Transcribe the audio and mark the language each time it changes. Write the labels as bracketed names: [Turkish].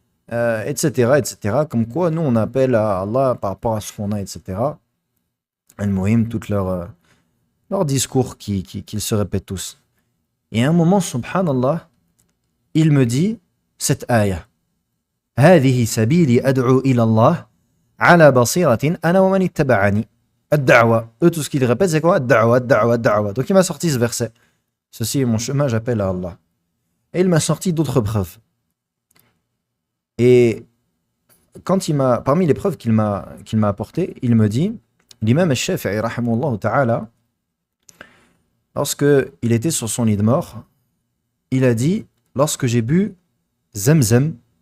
[French] Etc., etc. Comme quoi, nous, on appelle à Allah par rapport à ce qu'on a, etc. Al-Muhim, tout leur discours qu'ils se répètent tous. Et à un moment, subhanallah, il me dit cette ayah. [Arabic] هذه سبيلي أدعو إلى الله على بصيرة أنا ومن اتبعني. الدعوة. [French] Eux, tout ce qu'ils répètent, c'est quoi? [Arabic] الدعوة, الدعوة, الدعوة. [French] Donc, il m'a sorti ce verset. Ceci est mon chemin, j'appelle à Allah. Et il m'a sorti d'autres preuves. Et parmi les preuves qu'il m'a apportées, il me dit, l'imam al-Shafi'i, rahimahullah ta'ala, lorsque il était sur son lit de mort, il a dit, lorsque j'ai bu Zamzam,